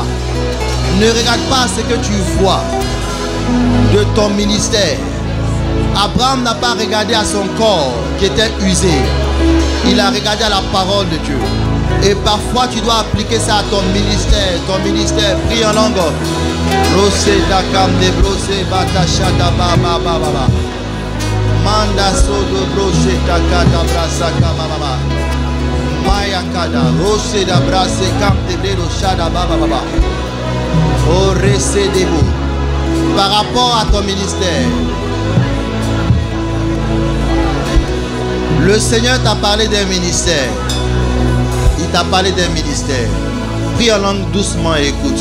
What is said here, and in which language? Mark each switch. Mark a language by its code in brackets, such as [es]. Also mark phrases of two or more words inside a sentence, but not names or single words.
[fr] Ne regarde pas ce que tu vois de ton ministère. Abraham n'a pas regardé à son corps qui était usé. Il a regardé à la parole de Dieu. Et parfois tu dois appliquer ça à ton ministère. Ton ministère, prie en langue. Rosé dakam de brosé batashada baba baba. Manda sodo brosé takada brasaka mama. Maya kada rosé da brasé kam de bredo shada baba baba. Oh, recevez-vous par rapport à ton ministère. Le Seigneur t'a parlé d'un ministère. Il t'a parlé d'un ministère. Prie en langue doucement et écoute.